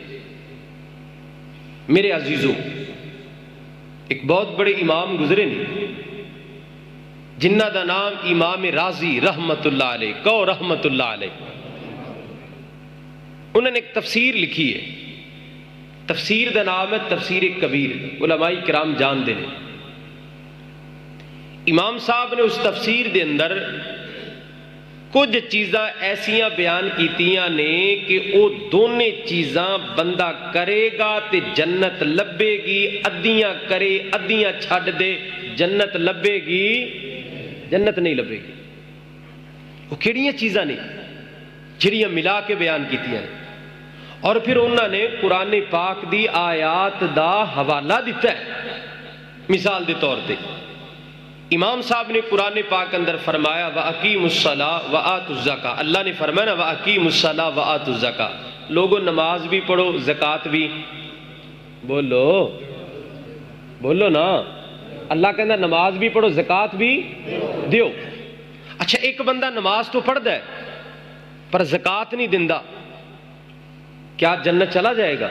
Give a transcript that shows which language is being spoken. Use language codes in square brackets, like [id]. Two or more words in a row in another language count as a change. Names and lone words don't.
[pa] میرے عزیزوں، ایک بہت بڑے امام گزرے نے جنہ دا نام امام رازی [ar] رحمت اللہ علیہ، [pa] کہو [ar] رحمت اللہ علیہ۔ [ur] انہوں نے ایک تفسیر لکھی ہے، [pa] تفسیر دا نام ہے تفسیر کبیر، علماء کرام جان دے۔ امام صاحب نے اس تفسیر دے اندر کچھ چیزاں ایسیاں بیان کیتیاں نے کہ وہ دونے چیزاں بندہ کرے گا تے جنت لبے گی، ادیاں کرے ادیاں چھڑ دے جنت لبے گی، جنت نہیں لبے گی۔ وہ کیڑیاں چیزاں نے جڑیاں ملا کے بیان کیتیاں نے، اور پھر انہوں نے قرآن پاک دی آیات دا حوالہ دیتا ہے۔ [ar] مثال دے طور تے امام صاحب نے قرآن پاک اندر فرمایا وَأَقِيمُوا الصَّلَاةَ وَآتُوا الزَّكَاةَ، اللہ نے فرمایا نا وَأَقِيمُوا الصَّلَاةَ وَآتُوا الزَّكَاةَ، [pa] لوگوں نماز بھی پڑھو زکوٰۃ بھی، بولو نا، اللہ کہنا نماز بھی پڑھو زکوٰۃ بھی دیو۔ اچھا ایک بندہ نماز تو پڑھدا ہے پر زکوٰۃ نہیں دیندا، [ur] کیا جنت چلا جائے گا؟